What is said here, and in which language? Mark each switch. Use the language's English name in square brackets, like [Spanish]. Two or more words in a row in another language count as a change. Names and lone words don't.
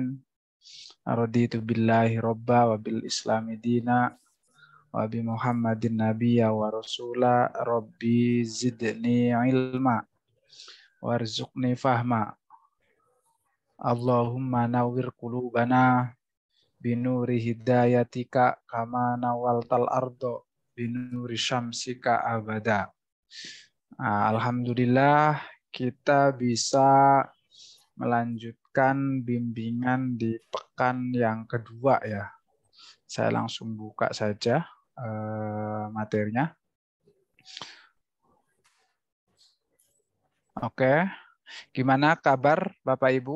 [Arabic] رضيت بالله ربا وبالإسلام دينا وبمحمد نبيا ورسولا. رب زدني علما وارزقني فهما. اللهم نور قلوبنا بنور هدايتك كما نورت الأرض بنور شمسك أبدا. [Indonesian] Alhamdulillah kita bisa melanjutkan bimbingan di pekan yang kedua ya. Saya langsung buka saja materinya. Oke, gimana kabar Bapak Ibu?